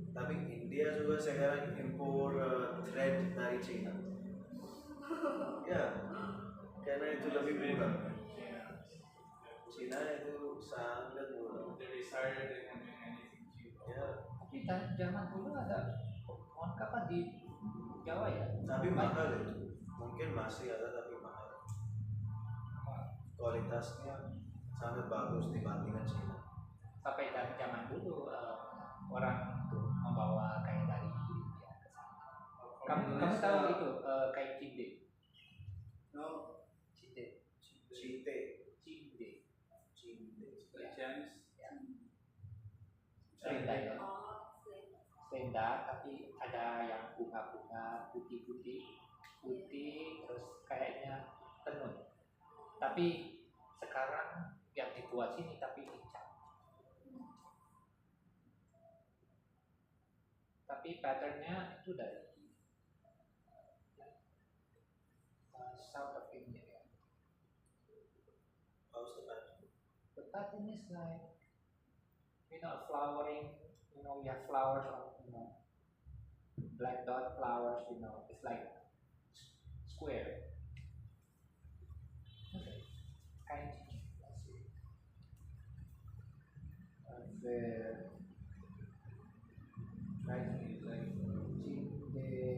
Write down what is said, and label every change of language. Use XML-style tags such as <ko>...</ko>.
<id>Tapi India juga sekarang impor thread dari China. Ya, karena itu lebih murah. China itu sangat murah.</id> <en>They decided they can make anything cheap.</en> <id>Ya, Tapi zaman dulu ada pohon kapan di Jawa ya? tapi mahal itu. Mungkin masih ada tapi mahal. Kualitasnya sangat bagus dibandingkan China. Sampai dari zaman dulu orang tuh membawa kain dari India ke sana. Kamu tahu itu kain cinde?</id> <en>No,</en> <id>Cinde. Cite, Cinde. cinte.</id> <en>like Chinese.</en> <id>Selendang ya. Oh, selain Selendang tapi ada yang bunga-bunga putih-putih, terus kayaknya tenun. Tapi sekarang yang dibuat sini tapi dicat. Tapi patternnya itu dari</id> <en>South of India</en> <id>ya.</id> <en>How's the pattern? The pattern is like, flowering, we have flowers on, black dot flowers, it's like square. Okay. Kind of, the right is like the</en>